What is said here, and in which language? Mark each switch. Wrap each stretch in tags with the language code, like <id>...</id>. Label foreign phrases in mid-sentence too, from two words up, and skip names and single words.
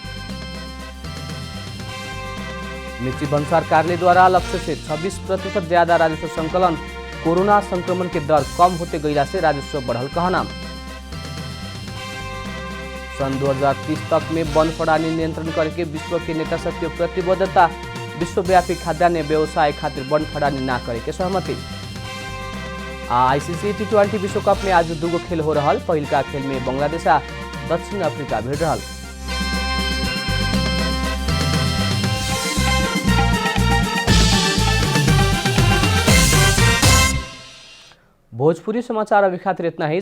<bho>मिर्ची भन्सार कार्यालय द्वारा लक्ष्य से 26% ज्यादा राजस्व संकलन। कोरोना संक्रमण के दर कम होते गईला से राजस्व बढ़ल कहना। सन 2030 तक में वन फड़ानी नियंत्रण करके विश्व के नेता सब के प्रतिबद्धता। विश्वव्यापी खाद्यान्न व्यवसाय खातिर वन फड़ानी ना करे के सहमति। आईसीसी टी20 विश्व कप में आज 2 गो खेल हो रहा। पहिलका खेल में बांग्लादेश आ दक्षिण अफ्रीका भिड़ रहा। भोजपुरी समाचार अभी खातिर इतना ही।</bho>